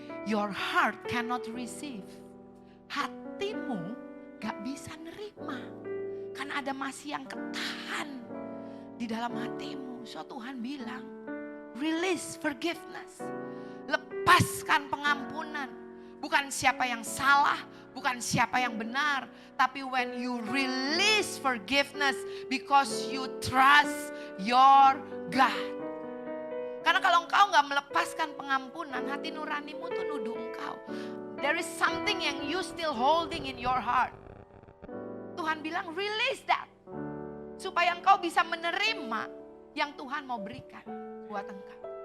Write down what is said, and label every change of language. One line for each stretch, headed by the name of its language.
English: Your heart cannot receive.
Indonesian: Hatimu gak bisa nerima. Karena ada masih yang ketahan di dalam hatimu.
English: So
Indonesian: Tuhan bilang,
English: release forgiveness.
Indonesian: Lepaskan pengampunan. Bukan siapa yang salah, bukan siapa yang benar.
English: Tapi when you release forgiveness because you trust your God.
Indonesian: Karena kalau engkau gak melepaskan pengampunan, hati nuranimu tuh nuduh engkau.
English: There is something yang you still holding in your heart.
Indonesian: Tuhan bilang
English: release that.
Indonesian: Supaya engkau bisa menerima yang Tuhan mau berikan buat engkau.